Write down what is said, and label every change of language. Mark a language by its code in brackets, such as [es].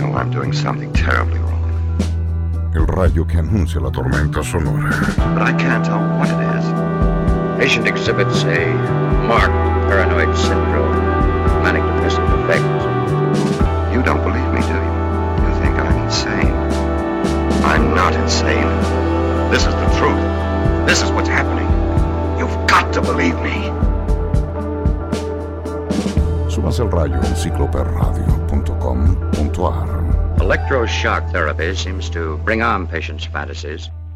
[en] doing something terribly wrong. [es] El rayo que anuncia la tormenta sonora. [en] But I can't tell what it is. Patient exhibits a marked paranoid syndrome. Manic depressive effect. You don't believe me, do you? You think I'm insane. I'm not insane. This is the truth. This is what's happening. You've got to believe me. [es] Subas el rayo en cicloperradio.com.ar. [en] Electroshock therapy seems to bring on patients' fantasies.